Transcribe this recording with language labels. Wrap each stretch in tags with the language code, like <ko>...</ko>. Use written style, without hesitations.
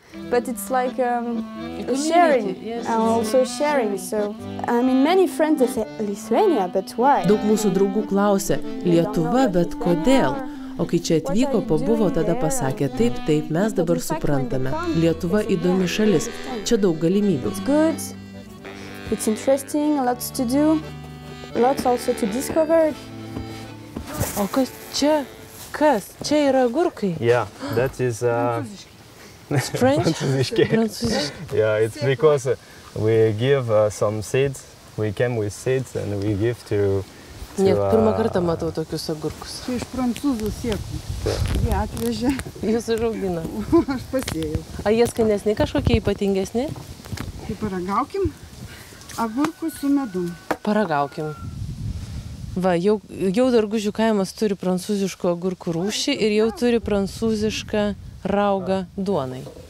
<en>But it's like sharing, also sharing. So, I mean, many friends say Lithuania, but why?</en> <lt>Daug mūsų draugų klausė, Lietuva, bet kodėl? O kai čia atvyko, pabuvo, tada pasakė, taip, mes dabar suprantame. Lietuva įdomi šalis, čia daug galimybių.</lt> <en>It's good, it's interesting, lots to do, lots also to discover.</en> <lt>O kas čia? Kas? Čia yra agurkai?</lt> <en>Yeah, that is... It's French?</en> <lt>Prancūziškai.</lt> <en>Yeah, it's because we give some seeds. We came with seeds and we give to</en> <lt>Pirmą kartą matau tokius agurkus. Čia iš prancūzų sėklų. Jie atvežė. Jūs užaugina. Aš pasėjau. A jie skanesni kažkokie ypatingesni? Tai paragaukim agurkus su medum. Paragaukim. Va, jau Dargužių kaimas turi prancūziškų agurkų rūšį ir jau turi prancūzišką raugą duonai.</lt>